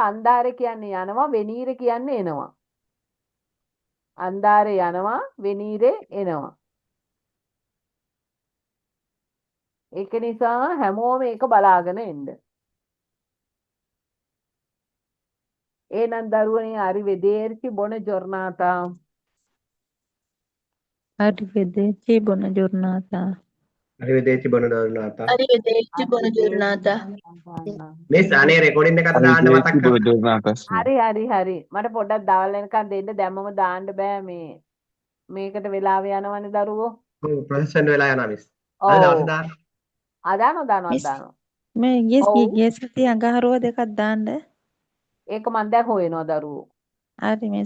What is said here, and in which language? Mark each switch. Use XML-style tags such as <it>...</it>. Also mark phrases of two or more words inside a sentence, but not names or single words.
<si>අන්දාර කියන්නේ යනවා වෙනීර කියන්නේ එනවා. අන්දාරේ යනවා වෙනීරේ එනවා. ඒක නිසා හැමෝම ඒක බලාගෙන එන්න. එහෙනම් දරුවනේ</si> <it>arrivederci buona giornata. Arrivederci, buona giornata. Arrivederci buona giornata. Arrivederci, buona giornata.</it> <si>මිස් අනේ රෙකෝඩින් එකට දාන්න මතක්</si> <it>Arrivederci,</it> <si>කරලා.</si> <it>buona giornata.</it> <si>හරි. මට පොඩ්ඩක් දවල් වෙනකන් දෙන්න. දැම්මම දාන්න බෑ මේ මේකට වෙලාව යනවනේ දරුවෝ. ඔව් ප්‍රොසෙසර් වෙලා යනවා මිස්. අද දවසේ ඔව්. දාන්න. මිස් දානවා. මේ ඔව්. ගිය සතියේ අඟහරුව දෙකක් දාන්න. ඒක මන් දැන් හොයනවා දරුවෝ.</si>